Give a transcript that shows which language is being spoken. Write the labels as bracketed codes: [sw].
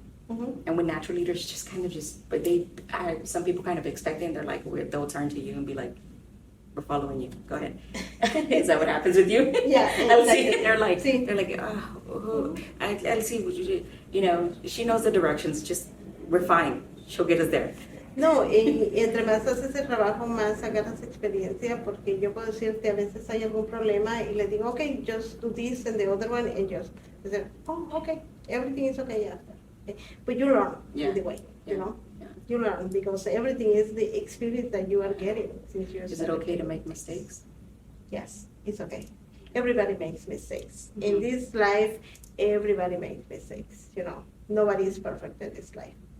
[en] And when natural leaders just kind of but some people kind of expect it, and they're like, they'll turn to you and be like, we're following you. Go ahead. Is that what happens with you? Yeah. Exactly. They're like, Alci, she knows the directions. Just, we're fine. She'll get us there. [es] No, y entre más haces el trabajo, más agarras experiencia, porque yo puedo decirte, a veces hay algún problema y le digo, [en] okay, just do this and the other one, and just, say, oh, okay, everything is okay after. Okay. But you learn the way, You learn because everything is the experience that you are getting since you're Is it okay to make mistakes? Yes, it's okay. Everybody makes mistakes. In this life, everybody makes mistakes, Nobody is perfect in this life.